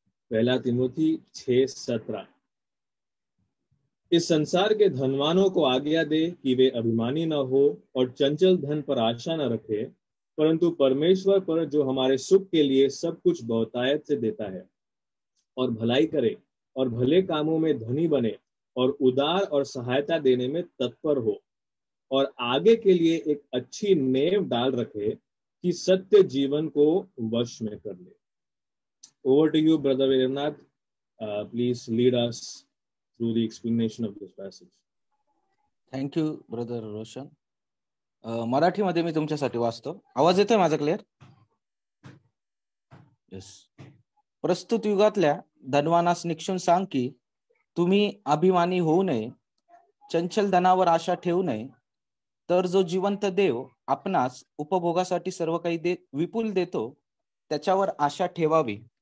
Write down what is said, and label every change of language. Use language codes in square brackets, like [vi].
[hi] पहला तीमुथी 6:17। इस संसार के धनवानों को आज्ञा दे कि वे अभिमानी न हो और चंचल धन पर आशा न रखे, परंतु परमेश्वर पर जो हमारे सुख के लिए सब कुछ बहुतायत से देता है और भलाई करे और भले कामों में धनी बने और उदार और सहायता देने में तत्पर हो और आगे के लिए एक अच्छी नींव डाल रखे कि सत्य जीवन को वश में कर ले। [en] Over to you, Brother Veernath. Please lead us through the explanation of this passage. Thank you brother Roshan. [mr] मराठीमध्ये मी तुमच्यासाठी वाचतो. आवाज येतोय माझा क्लिअर? येस. प्रस्तुत युगातल्या धनवानास निक्षून सांग की तुम्ही अभिमानी होऊ नये, चंचल धनावर आशा ठेवू नये, तर जो जिवंत देव आपणास उपभोगासाठी सर्व काही विपुल देतो त्याच्यावर आशा ठेवावी.